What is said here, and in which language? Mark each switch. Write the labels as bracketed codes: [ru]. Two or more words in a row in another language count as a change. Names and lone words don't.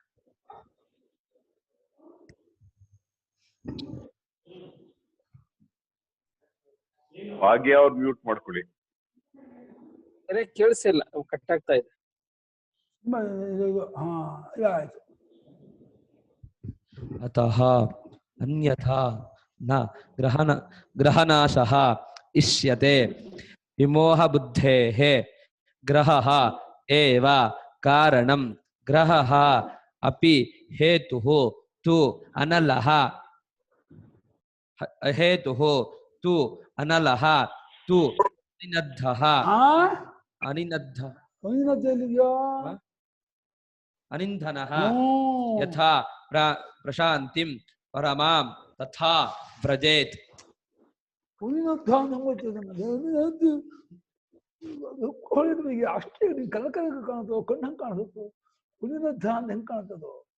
[kn] ಭಾಗ್ಯ ಅವ್ರು ಮ್ಯೂಟ್ ಮಾಡ್ಕೊಳ್ಳಿ. ಕೇಳಿಸಿಲ್ಲ, ಕಟ್ ಆಗ್ತಾ ಇದೆ. ಆಯ್ತು. [sa] ಅತಃ ಅನ್ಯಥಾ ನ ಗ್ರಹನಾಶಃ ಇಷ್ಯತೆ ವಿಮೋಹ ಬುದ್ಧೇಃ ಗ್ರಹಃ ಏವ ಕಾರಣಂ ಗ್ರಹಃ ಅಪಿ ಹೇತುಃ ತು ಅನಲಃ ಹೇತುಃ ತು ಅನಲಃ ತು ಅನಿಂಧನಃ ಯಥಾ ಪ್ರಶಾಂತಿಂ ಪರಮಾಂ ತಥಾ ವ್ರಜೇತ್. [kn] ಅಷ್ಟೇ ಕಲ ಕಾಣುತ್ತೋ, ಕಣ್ಣು ಹಂಗೆ ಕಾಣಿಸುತ್ತೋ, ಪುಣ್ಯನದ್ಧ ಅಂತ ಹೆಂಗೆ ಕಾಣ್ತದೋ.